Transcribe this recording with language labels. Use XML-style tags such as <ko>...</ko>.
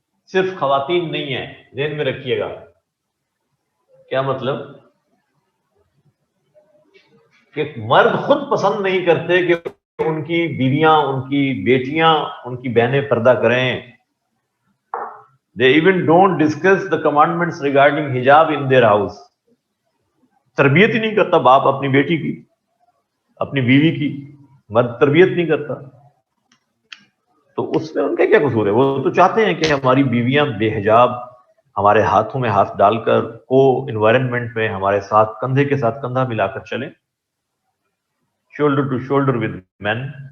<ur>صرف خواتین نہیں ہیں، ذہن میں رکھیے گا۔ کیا مطلب؟ کہ مرد خود پسند نہیں کرتے کہ ان کی بیویاں، ان کی بیٹیاں، ان کی بہنیں پردہ کریں،</ur> <en>They even don't discuss the commandments regarding hijab in their house.</en> <ur>تربیت ہی نہیں کرتا باپ اپنی بیٹی کی، اپنی بیوی کی، مرد تربیت نہیں کرتا، تو اس میں ان کا کیا قصور ہے؟ وہ تو چاہتے ہیں کہ ہماری بیویاں بے حجاب ہمارے ہاتھوں میں ہاتھ ڈال کر کو انوائرمنٹ میں ہمارے ساتھ کندھے کے ساتھ کندھا ملا کر چلیں،</ur> <en>Shoulder to shoulder with men.</en>